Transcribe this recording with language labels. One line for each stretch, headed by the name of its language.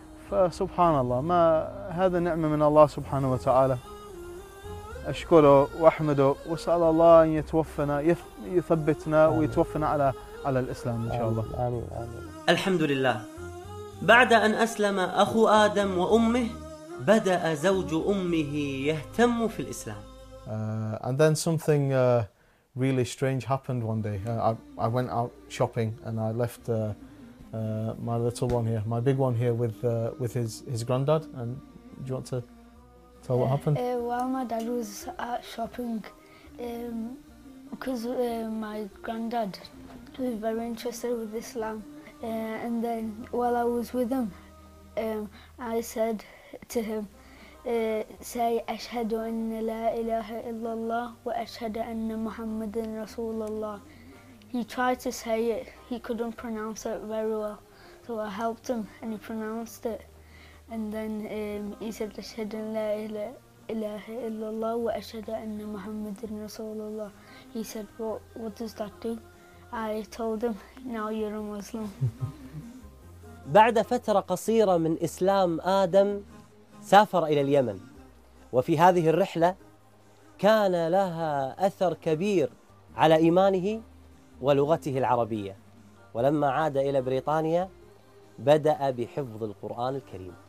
Arabic: فسبحان الله، ما هذا نعمة من الله سبحانه وتعالى، أشكره وأحمده وأسأل الله أن يتوفنا يثبتنا ويتوفنا على الإسلام إن شاء الله. الحمد لله، بعد أن أسلم أخو آدم وأمه بدأ زوج أمه يهتم في الإسلام.
English: And then something really strange happened one day. I went out shopping and I left my little one here, my big one here, with his granddad. And do you want to tell what happened? While my dad was out shopping, because my granddad was very interested with Islam, and then while I was with him, I said to him, say
Arabic: أشهد أن لا إله إلا الله وأشهد أن محمد رسول الله.
English: He tried to say it, he couldn't pronounce it very well, so I helped him and he pronounced it, and then he said
Arabic: أشهد أن لا إله إلا الله وأشهد أن محمد رسول الله.
English: He said what does that do? I told him now you're a Muslim.
Arabic: بعد فترة قصيرة من إسلام آدم سافر إلى اليمن، وفي هذه الرحلة كان لها أثر كبير على إيمانه ولغته العربية، ولما عاد إلى بريطانيا بدأ بحفظ القرآن الكريم.